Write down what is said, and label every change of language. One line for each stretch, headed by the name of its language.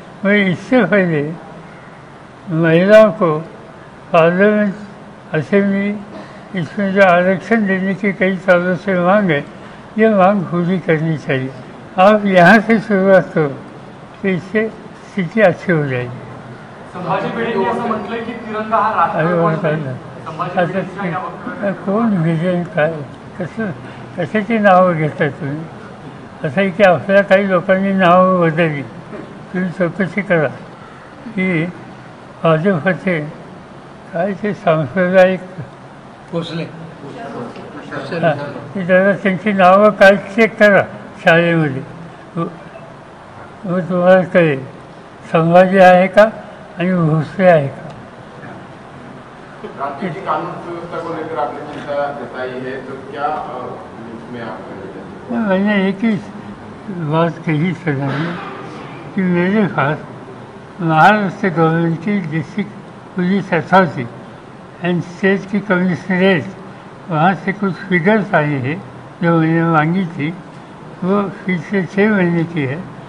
Hindi: मगर इससे पहले महिलाओं को पार्लियामेंट, असेंबली, इसमें जो आरक्षण देने की कई सालों से मांग है, ये मांग पूरी करनी चाहिए. आप यहाँ से शुरुआत करो तो इससे स्थिति अच्छी हो जाएगी.
Marathi: संभाजी भिडेंनी असं म्हटलंय की तिरंगा हा राष्ट्रध्वज असं कोण विजय काय कसं कशाची नावं घेता तुम्ही? असं आहे की आपल्या काही लोकांनी नावं बदलली. तुम्ही चौकशी करा की भाजपचे काय ते सांप्रदायिक भोसले की जरा त्यांची नावं काय चेक करा शाळेमध्ये, मग तुम्हाला कळेल संभाजी आहे का आणि भोसले आहे का.
Hindi: राज्य की कानून व्यवस्था को लेकर आपने चिंता जताई है, तो क्या इसमें आप? मैंने एक ही बात कही सदन में कि मेरे पास महाराष्ट्र गवर्नमेंट की
English: district police authority and state
Hindi: की कमिश्नरेट वहाँ से कुछ फिगर्स आई है जो मैंने मांगी थी, वो पिछले 6 महीने की है.